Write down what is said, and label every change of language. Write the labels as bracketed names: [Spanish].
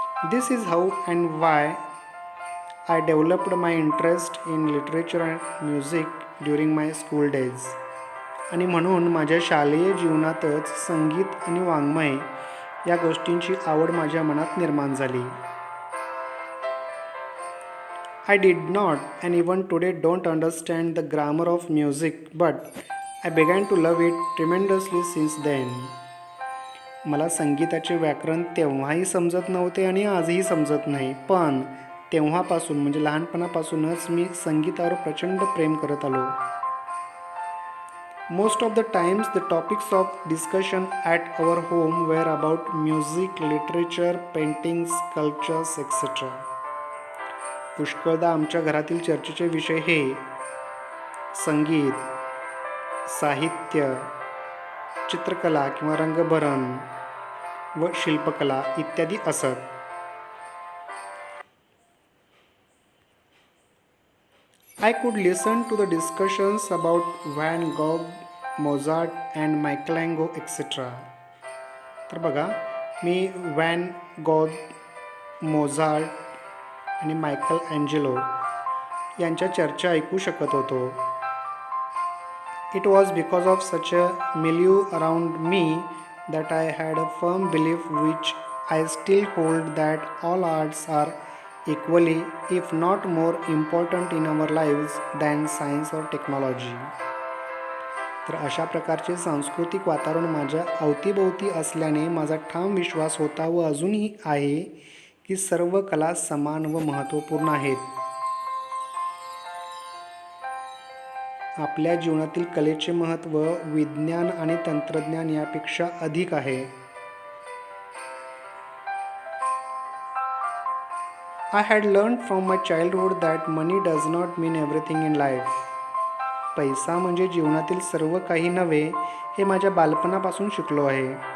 [English] This is how and why I developed my interest in literature and music during my school days. [Marathi] आणि म्हणून माझ्या शालेय जीवनातच संगीत आणि वाङ्मय या गोष्टींची आवड माझ्या मनात निर्माण झाली. [English] I did not, and even today don't understand the grammar of music, but I began to love it tremendously since then. [Marathi] मला संगीताचे व्याकरण तेव्हाही समजत नव्हते आणि आजही समजत नाही, पण तेव्हापासून म्हणजे लहानपणापासूनच मी संगीतावर प्रचंड प्रेम करत आलो. [English] Most of the times the topics of discussion at our home were about music, literature, paintings, sculptures, etc. [Marathi] पुष्कळदा आमच्या घरातील चर्चेचे विषय हे संगीत, साहित्य, चित्रकला किंवा रंगभरण व शिल्पकला इत्यादी असत. [English] I could listen to the discussions about Van Gogh, Mozart and Michelangelo etc. [Marathi] तर बघा, मी व्हॅन गॉग, मोझार्ट आणि मायकल अँजेलो यांच्या चर्चा ऐकू शकत होतो. [English] It was because of such a milieu around me that I had a firm belief which I still hold that all arts are equally if not more important in our lives than science और technology. [Marathi] तर अशा प्रकारचे सांस्कृतिक वातावरण माझ्या अवतीभोवती असल्याने माझा ठाम विश्वास होता व अजूनही आहे की सर्व कला समान व महत्त्वपूर्ण आहेत. आपल्या जीवनातील कलेचे महत्त्व विज्ञान आणि तंत्रज्ञान यापेक्षा अधिक आहे. [English] I had learned from my childhood that money does not mean everything in life. [Marathi] पैसा म्हणजे जीवनातील सर्व काही नव्हे हे माझ्या बालपणापासून शिकलो आहे.